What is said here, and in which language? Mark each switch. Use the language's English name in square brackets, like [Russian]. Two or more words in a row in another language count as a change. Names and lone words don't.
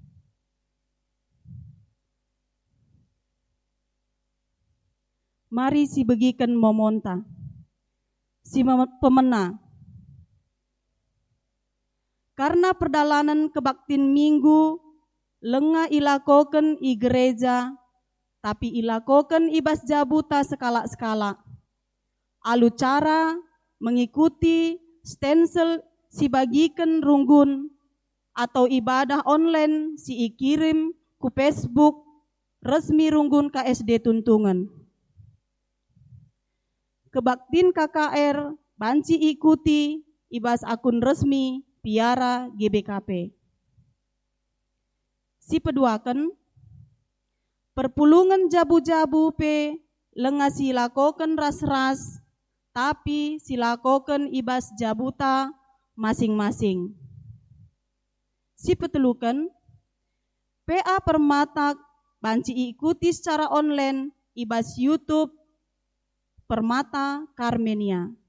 [Batak Karo] Mari si begiken momonta si pemena karena perdalanan kebaktin minggu lenga ilakoken i gereja tapi ilakoken ibas jabuta skala-skala. Alu [Indonesian] cara mengikuti [Batak Karo] stensel si bagiken runggun atau [Indonesian] ibadah online [Batak Karo] si ikirim ku Facebook resmi runggun KSD Tuntungan. Kebaktin KKR banci ikuti ibas akun resmi Piara GBKP. Si peduaken perpulungan jabu-jabu pe lenga silakoken ras-ras tapi silakoken ibas jabuta masing-masing. Si peteluken PA Permata banci ikuti [Indonesian] secara online [Batak Karo] ibas YouTube Permata Karmenia.